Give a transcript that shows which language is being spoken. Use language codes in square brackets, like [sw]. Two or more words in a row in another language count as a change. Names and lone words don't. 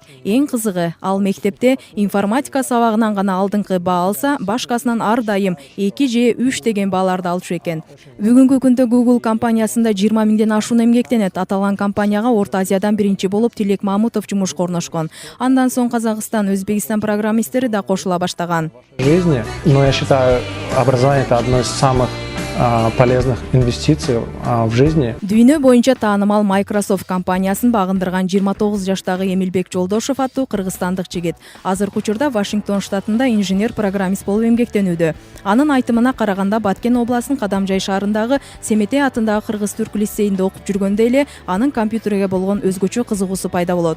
[ky] Эң кызыгы, ал мектепте информатика сабагынан гана алдыңкы баа алса, башкасынан ар дайым 2 же 3 деген бааларды алчу экен. Бүгүнкү күндө Google компаниясында 20 миңден ашуун эмгектенет. Аталган компанияга Орто Азиядан биринчи болуп Тилек Мамутов жумушка орношкон. Андан соң Казакстан, Өзбекстан программисттери да кошула баштаган. [ru] Жизни, но я считаю, образование это одно из самых полезных инвестиций в жизни. [ky] Дүйнө боюнча таанымал Microsoft компаниясын багындырган 29 жаштагы Эмилбек Жолдошов аттуу кыргызстандык жигит азыркы учурда Вашингтон штатында инженер-программист болуп эмгектенүүдө. Анын айтымына караганда, Баткен областынын Кадамжай шаарындагы Семетей атындагы кыргыз-түрк лицейинде окуп жүргөндө эле анын компьютерге болгон өзгөчө кызыгуусу пайда болот.